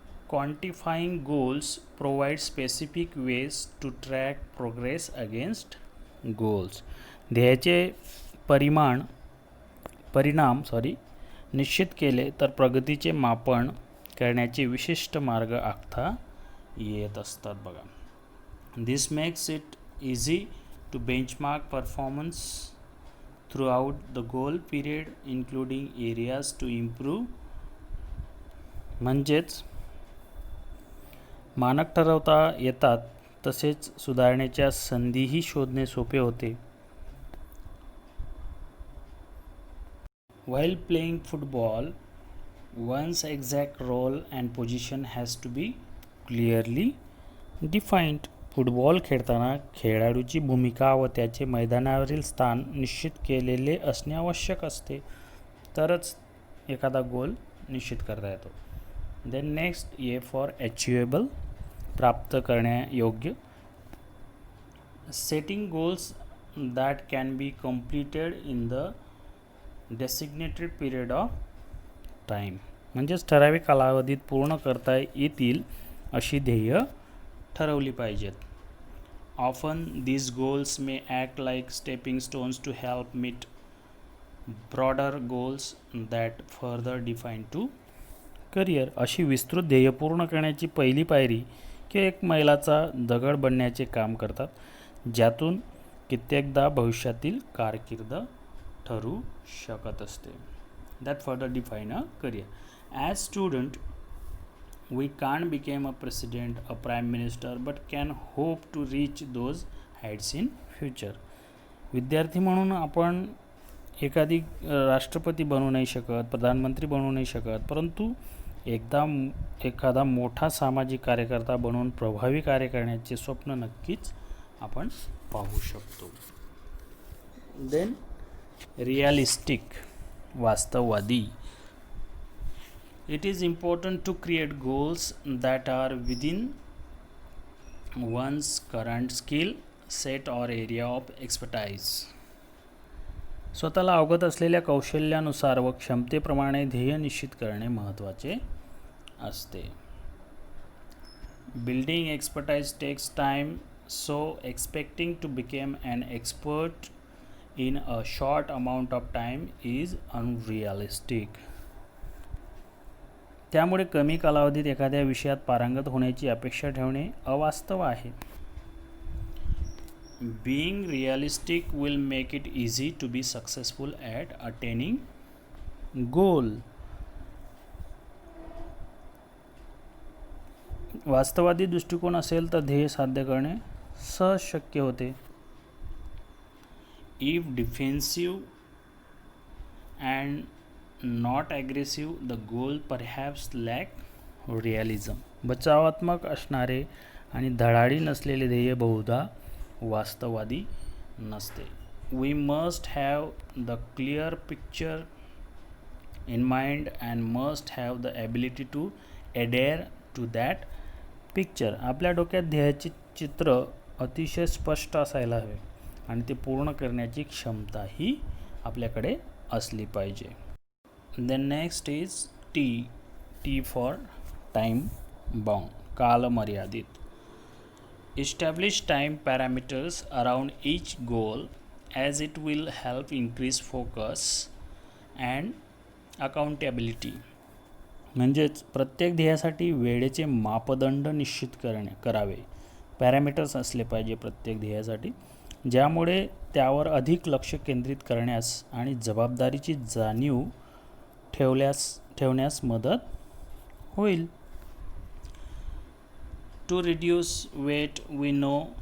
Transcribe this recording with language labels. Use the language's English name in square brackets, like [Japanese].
[English] Quantifying goals provide specific ways to track progress against goals. [Marathi] ध्येयाचे परिणाम निश्चित केले तर प्रगतीचे मापन करण्याचे विशिष्ट मार्ग आखता येत असतात बघा. [English] This makes it easy to benchmark performance throughout the goal period including areas to improve. [Marathi] म्हणजेच मानक ठरवता येतात तसेच सुधारण्याच्या संधीही शोधणे सोपे होते. [English] While playing football, one's exact role and position has to be clearly defined. [Marathi] Football खेळताना खेळाडूची भूमिका व त्याचे मैदानावरील स्थान निश्चित केलेले असणे आवश्यक असते, तरच एखादा गोल निश्चित करता येतो. [English] then next, A for achievable, [Marathi] प्राप्त करण्यायोग्य. [English] Setting goals that can be completed in the designated period of time. [Marathi] म्हणजेच ठराविक कालावधीत पूर्ण करता येतील अशी ध्येय ठरवली पाहिजेत. [English] Often these goals may act like stepping stones to help meet broader goals that further define to career. [Marathi] अशी विस्तृत ध्येय पूर्ण करण्याची पहिली पायरी किंवा एक मैलाचा दगड बनण्याचे काम करतात, ज्यातून कित्येकदा भविष्यातील कारकीर्द ठरू शकत असते. [English] That further define a career. As student, we can't become a president, a prime minister, but can hope to reach those heights in future. [Marathi] विद्यार्थी म्हणून आपण एखादी राष्ट्रपती बनू नाही शकत, प्रधानमंत्री बनू नाही शकत, परंतु एखादा मोठा सामाजिक कार्यकर्ता बनवून प्रभावी कार्य करण्याचे स्वप्न नक्कीच आपण पाहू शकतो. [English] Then realistic, वास्तववादी. It is important to create goals that are within one's current skill set or area of expertise. [Marathi] स्वतःला अवगत असलेल्या कौशल्यानुसार व क्षमतेप्रमाणे ध्येय निश्चित करणे महत्त्वाचे असते. [English] Building expertise takes time, so expecting to become an expert in a short amount of time is unrealistic. [Marathi] त्यामुळे कमी कालावधीत एखाद्या विषयात पारंगत होण्याची अपेक्षा ठेवणे अवास्तव आहे. [English] Being realistic will make it easy to be successful at attaining goal. [Marathi] वास्तववादी दृष्टिकोन असेल तर ध्येय साध्य करणे सहज शक्य होते. [English] If defensive and not aggressive, the goal perhaps lack realism. [Marathi] बचावात्मक असणारे आणि धडाडी नसलेले ध्येय बहुधा वास्तववादी नसते. [English] We must have the clear picture in mind and must have the ability to adhere to that picture. [Marathi] आपल्या डोक्यात ध्येयाचे चित्र अतिशय स्पष्ट असायला हवे आणि ते पूर्ण करण्याची क्षमताही आपल्याकडे असली पाहिजे. [English] Then next is T for time bound, कालमर्यादित. Establish time parameters around each goal as it will help increase focus and accountability. [Marathi] म्हणजेच प्रत्येक ध्येयासाठी वेळेचे मापदंड निश्चित करावे. पॅरामीटर्स असले पाहिजे प्रत्येक ध्येयासाठी, ज्यामुळे त्यावर अधिक लक्ष केंद्रित करण्यास आणि जबाबदारीची जाणीव ठेवण्यास मदत होईल. [English] To reduce weight, we know